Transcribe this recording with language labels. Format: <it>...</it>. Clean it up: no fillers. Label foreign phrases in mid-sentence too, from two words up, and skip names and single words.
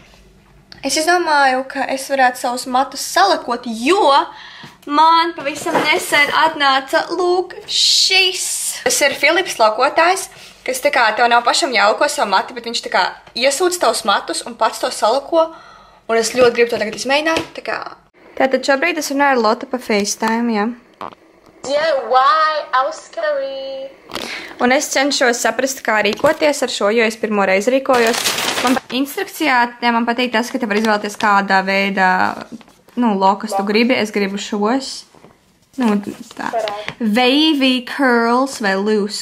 <lv>Es izdomāju, ka es varētu savus matus salakot, jo man pavisam nesen atnāca lūk šis. Tas ir Filips lakotājs, kas tā kā tev nav pašam jālako savu mati, bet viņš tā kā iesūdz tavus matus un pats to salako. Un es ļoti gribu to tagad izmēģināt, tā kā. Tātad šobrīd es runāju ar Lotu pa FaceTime, jā.</lv> <en>Yeah, why? How scary.</en> <lv>Un es cenšos saprast, kā rīkoties ar šo, jo es pirmo reizi rīkojos. Instrukcijā man patīk tas, ka te var izvēlēties kādā veidā, lokas tu gribi. Es gribu šos. Tā.</lv> <en>Wavy curls</en> <lv>vai loose.</lv>